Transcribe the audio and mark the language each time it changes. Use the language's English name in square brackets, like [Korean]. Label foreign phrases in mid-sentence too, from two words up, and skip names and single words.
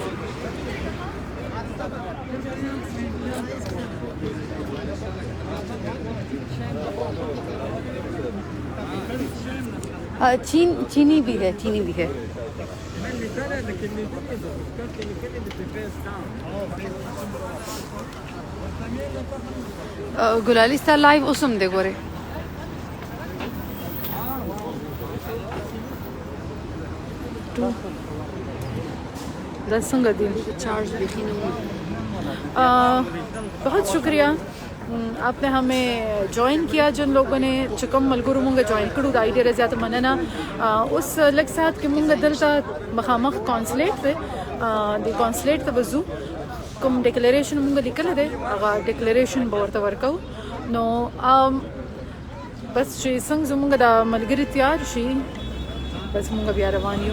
[English] Thank you. [Urdu] چینی بھی ہے, چینی بھی ہے. [Pashto] ګلالي ستا لایو اوس هم دی ګورې. دا څنګه دی چارج [Urdu] دیکھی نہیں. بہت شکریہ آپ نے ہمیں جوائن کیا. جن لوگوں نے [Pashto] چکم ملګرو مونږ جوائن کړو دا ډېره زیاته مننه. اوس لږ ساعت کې مونږ دلته مخامخ کانسلیټ دی, د کانسلیټ ته به ځو. کوم ډیکلیریشن مونږ لیکلی دی هغه ډیکلیریشن به ورته ورکوو. نو بس چې څنګه زمونږ دا ملګري تیار شي بس مونږ بیا روان یو.